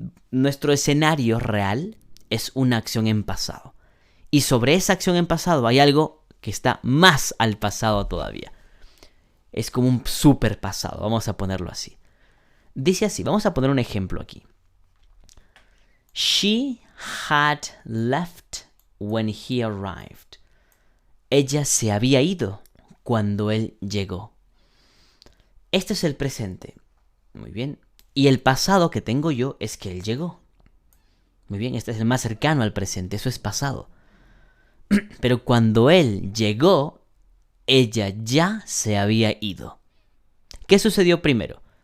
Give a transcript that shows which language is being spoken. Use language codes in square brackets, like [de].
[es] Nuestro escenario real es una acción en pasado. Y sobre esa acción en pasado hay algo que está más al pasado todavía. Es como un super pasado, vamos a ponerlo así. Dice así, vamos a poner un ejemplo aquí. [en] She had left when he arrived. [es] Ella se había ido cuando él llegó. Este es el presente. Muy bien. Y el pasado que tengo yo es que él llegó. Muy bien, este es el más cercano al presente, eso es pasado. Pero cuando él llegó, ella ya se había ido. ¿Qué sucedió primero?